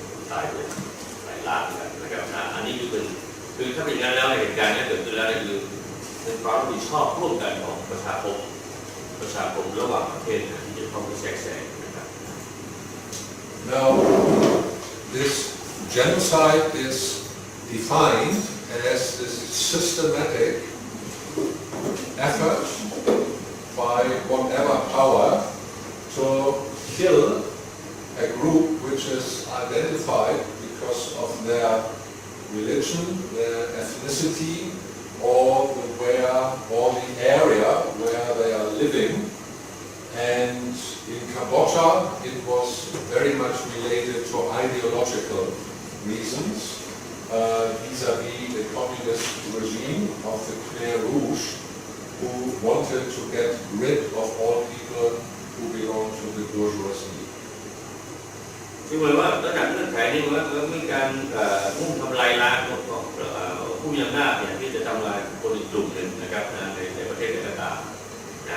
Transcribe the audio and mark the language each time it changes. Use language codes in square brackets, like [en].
[th] ตายเป็นหลายล้านนะครับอันนี้คือถ้าเป็นงั้นแล้วในเหตุการณ์นี้เกิดขึ้นแล้วคือเป็นความรับผิดชอบร่วมกันของประชาคมระหว่างประเทศที่จะเข้าไปแทรกแซงนะครับ [en] Now this genocide is defined as this systematic effort by whatever power to kill a group which is identified because of their religion, their ethnicity, or the area where they are living. And in Cambodia, it was very much related to ideological reasons, vis-à-vis the communist regime of the Khmer Rouge, who wanted to get rid of all people who belong to the bourgeoisie. [th] คือหมายว่าระดับเงื่อนไขนี้ว่ามีการมุ่งทำลายล้างผู้มีอำนาจเนี่ยที่จะทำลายคนอีกกลุ่มหนึ่งนะครับในประเทศต่างๆ